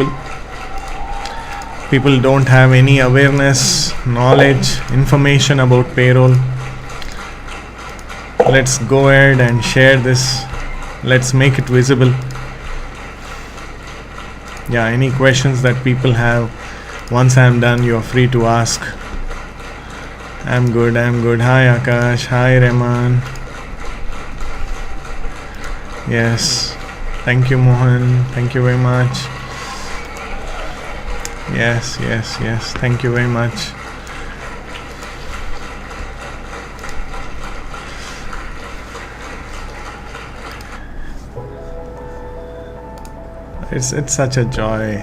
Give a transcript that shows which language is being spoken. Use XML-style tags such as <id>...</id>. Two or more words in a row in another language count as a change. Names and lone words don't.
<en>People don't have any awareness, knowledge, information about payroll. Let's go ahead and share this. Let's make it visible. Yeah, any questions that people have, once I'm done, you're free to ask. I'm good. Hi, Akash. Hi, Rahman. Yes, thank you, Mohan. Thank you very much. Yes. Thank you very much. It's such a joy.</en>